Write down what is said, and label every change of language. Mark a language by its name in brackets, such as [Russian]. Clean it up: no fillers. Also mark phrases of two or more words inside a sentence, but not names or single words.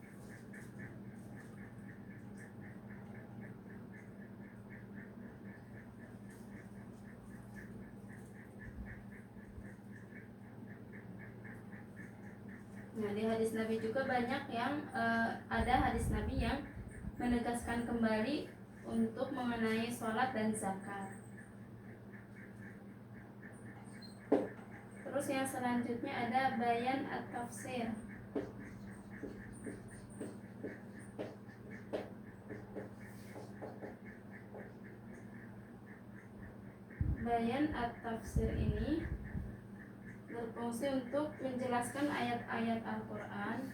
[Indonesian] Nah, di hadis Nabi juga banyak yang ada hadis Nabi yang menegaskan kembali untuk mengenai sholat dan zakat. Terus yang selanjutnya ada bayan at-tafsir. Bayan at-tafsir ini berfungsi untuk menjelaskan ayat-ayat Al-Quran